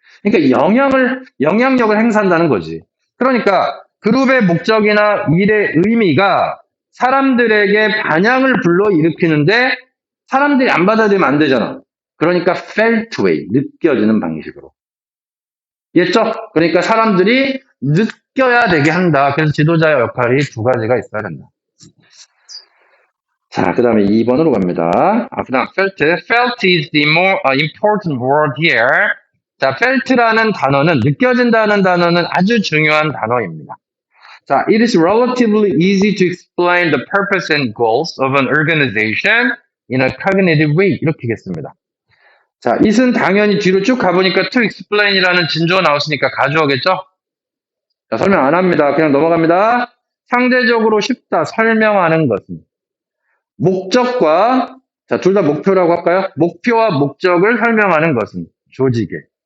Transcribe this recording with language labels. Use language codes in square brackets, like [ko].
[ko] 그러니까 영향력을 행사한다는 거지. 그러니까 그룹의 목적이나 일의 의미가 사람들에게 반향을 불러일으키는데 사람들이 안 받아들이면 안 되잖아. 그러니까 [en] felt way, [ko] 느껴지는 방식으로. 이해했죠? 그러니까 사람들이 느껴야 되게 한다. 그래서 지도자의 역할이 두 가지가 있어야 된다. 자, 그 다음에 2번으로 갑니다. 그 다음 felt. [en] Felt is the more important word here. [ko] 자, felt라는 단어는, 느껴진다는 단어는 아주 중요한 단어입니다. [en] 자, it is relatively easy to explain the purpose and goals of an organization in a cognitive way. [ko] 이렇게겠습니다. 자, it은 당연히 뒤로 쭉 가보니까 to explain이라는 진조가 나왔으니까 가져오겠죠? 자, 설명 안 합니다. 그냥 넘어갑니다. 상대적으로 쉽다. 설명하는 것은. 목적과, 자, 둘 다 목표라고 할까요? 목표와 목적을 설명하는 것은 조직의.